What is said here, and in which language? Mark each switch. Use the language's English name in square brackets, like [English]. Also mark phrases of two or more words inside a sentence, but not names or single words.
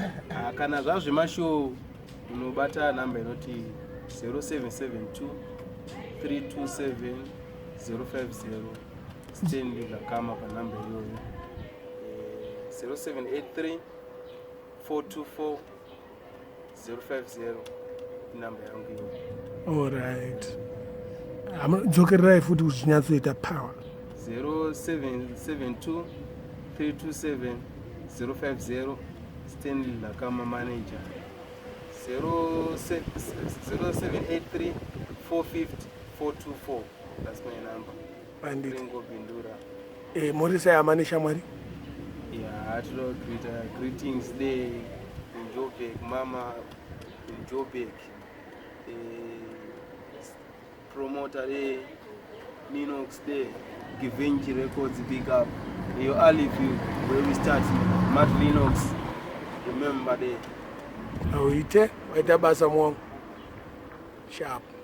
[Shona] Ah, kana zvazve mashow, unobata namba inoti zero seven seven two three two seven zero five zero. Stanley Lakama panamba iyoyo. Eh, zero seven eight three four two four zero five zero inamba yangu iyoyo. [English] All right. [Shona] Hamu-, dzokererai futi kuti zvinyatsoita power. Zero seven seven two three two seven zero five zero. Stanley Lakama manager. Zero se-, zero seven eight three four fifty four two four. [English] That's my number. Bandit. Ringo Bindura. [Shona] Eh, Morris Ayama neshamwari? Yeah, tinoda kuita [English] greetings day in Joburg, mama in Joburg. Eh, promoter day, Minox day, Givenchy Records, big up. Yo, I leave you where we start. Matt Minox, remember day. [Shona] Auite, waita basa mwangu. [English] Sharp.